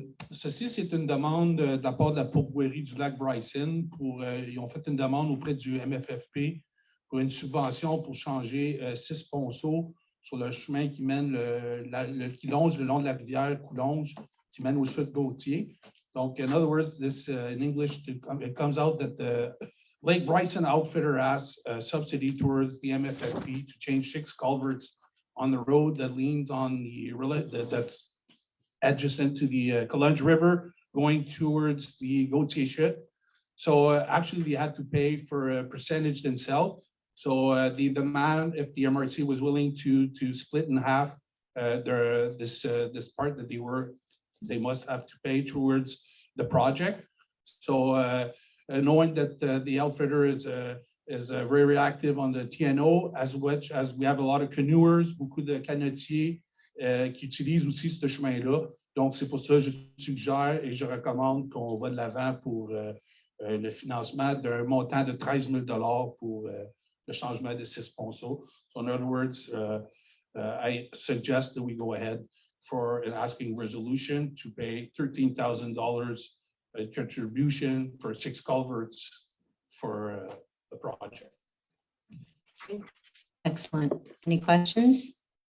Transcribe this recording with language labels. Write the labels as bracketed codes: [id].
[fr] Ceci, c'est une demande de la part de la pourvoirie du lac Bryson. Ils ont fait une demande auprès du MFFP pour une subvention pour changer 6 ponceaux sur le chemin qui mène qui longe le long de la rivière Coulonge, qui mène au sud Gautier. [en] Donc, in other words, this in English, it comes out that the Lake Bryson outfitter asked subsidy towards the MFFP to change 6 culverts on the road that leans on that's adjacent to the Coulonge River going towards the Gautier chute. So actually, they had to pay for a percentage themselves. So the demand, if the MRC was willing to split in half this part that they must have to pay towards the project. So knowing that the outfitter is very active on the TNO, as much as we have a lot of canoers, [fr] beaucoup de canotiers qui utilisent aussi ce chemin-là. Donc, c'est pour ça que je suggère et je recommande qu'on va de l'avant pour le financement d'un montant de 13 000 $ pour le changement de 6 ponceaux. [en] So in other words, I suggest that we go ahead for an asking resolution to pay $13,000 contribution for 6 culverts for the project. Excellent. Any questions?